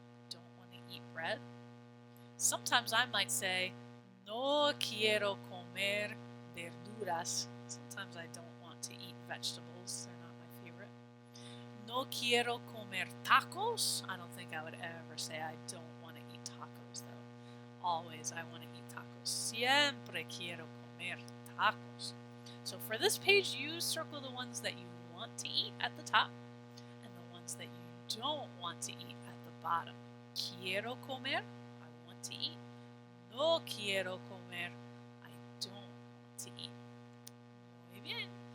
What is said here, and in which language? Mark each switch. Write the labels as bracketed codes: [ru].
[en] Don't want to eat bread. Sometimes I might say, [es] no quiero comer verduras. [en] Sometimes I don't want to eat vegetables. They're not my favorite. [es] No quiero comer tacos. [en] I don't think I would ever say I don't want to eat tacos though. Always I want to eat tacos. [es] Siempre quiero comer tacos. [en] So for this page, you circle the ones that you want to eat at the top and the ones that you don't want to eat at the bottom. [es] Quiero comer. [en] I want to eat. [es] No quiero comer. [en] I don't want to eat. [es] Muy bien.